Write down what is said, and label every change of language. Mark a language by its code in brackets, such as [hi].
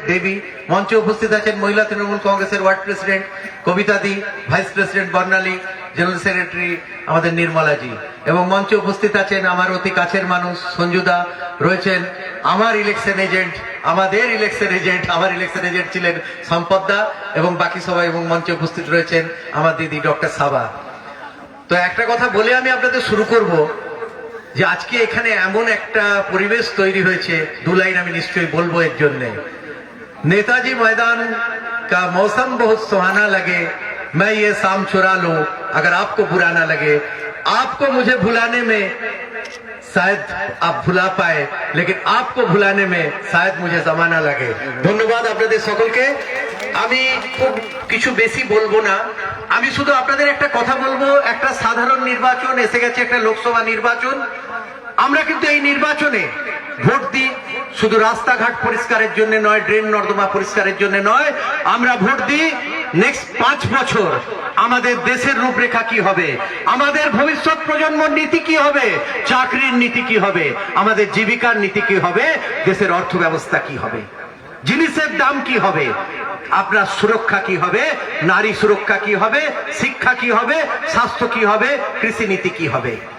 [bn] দেবী, মঞ্চে উপস্থিত আছেন মহিলা তৃণমূল কংগ্রেসের ওয়ার্ড প্রেসিডেন্ট কবিতা দি, ভাইস প্রেসিডেন্ট বর্ণালী, জেনারেল সেক্রেটারি আমাদের নির্মলাজি, এবং মঞ্চে উপস্থিত আছেন আমার অতি কাছের মানুষ সঞ্জুদা, রয়েছেন আমার ইলেকশন এজেন্ট, আমাদের ইলেকশন এজেন্ট, আমার ইলেকশন এজেন্ট ছিলেন সম্পদদা, এবং বাকি সবাই, এবং মঞ্চে উপস্থিত রয়েছেন আমার দিদি ডক্টর সাবা। তো একটা কথা বলে আমি আপনাদের শুরু করব যে আজকে এখানে এমন একটা পরিবেশ তৈরি হয়েছে, দু লাইন আমি নিশ্চয়ই বলবো এর জন্য। [hi] नेताजी मैदान का मौसम बहुत सुहाना लगे, मैं ये शाम चुरा लूं अगर आपको बुरा ना लगे, आपको मुझे भुलाने में शायद आप भुला पाए, लेकिन आपको भुलाने में शायद मुझे जमाना लगे। [bn] ধন্যবাদ আপনাদের সকলকে। আমি খুব কিছু বেশি বলবো না, আমি শুধু আপনাদের একটা কথা বলবো। একটা সাধারণ নির্বাচন এসে গেছে, একটা লোকসভা নির্বাচন। আমরা কিন্তু এই নির্বাচনে ভোট দিই শুধু রাস্তাঘাট পরিষ্কারের জন্য নয়, ড্রেন নর্দমা পরিষ্কারের জন্য নয়, আমরা ভোট দিই নেক্সট 5 বছর আমাদের দেশের রূপরেখা কি হবে, আমাদের ভবিষ্যৎ প্রজন্মর নীতি কি হবে, চাকরির নীতি কি হবে, আমাদের জীবিকার নীতি কি হবে, দেশের অর্থ ব্যবস্থা কি হবে, জিনিসের দাম কি হবে, আপনার সুরক্ষা কি হবে, নারী সুরক্ষা কি হবে, শিক্ষা কি হবে, স্বাস্থ্য কি হবে, কৃষি নীতি কি হবে।